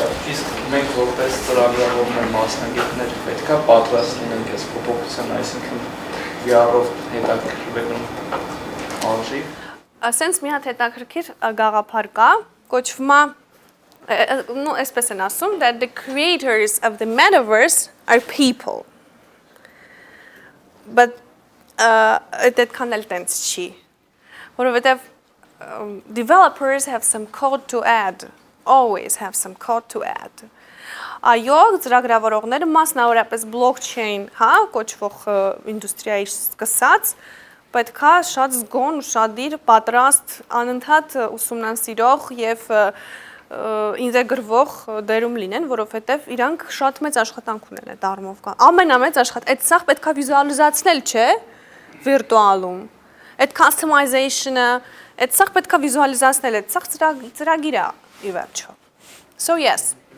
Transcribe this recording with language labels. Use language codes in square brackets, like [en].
[hy] Իսկ մենք որպես ծրագրավորներ մասնագետներ պետք է պատրաստ լինենք այս փոփոխության, այսինքն VR-ով հետաքրքրվելուն արժի։ Ասենց մի հատ հետաքրքիր գաղափար կա, կոչվում է, այսպես են ասում, [en] that the creators of the metaverse are people. But [hy] այդքան էլ տենց չի, որովհետև [en] developers have some code to add, always have some code to add. [hy] Այո, ծրագրավորողները մասնավորապես blockchain, կոչվող ինդուստրիայի սկսած, պետք է շատ զգոն ու շատ դիր պատրաստ անընդհատ ուսումնասիրող եւ ինտեգրվող դերում լինեն, որովհետեւ իրանք շատ մեծ աշխատանք ունեն այդ առումով։ Ամենամեծ աշխատանք, այդ սա պետք է վիզուալիզացնել, չէ՞, վիրտուալում։ Այդ customization-ը, այդ սա պետք է վիզուալիզացնել, այդ սա ծրագիր է ի վերջո։ [en] So yes.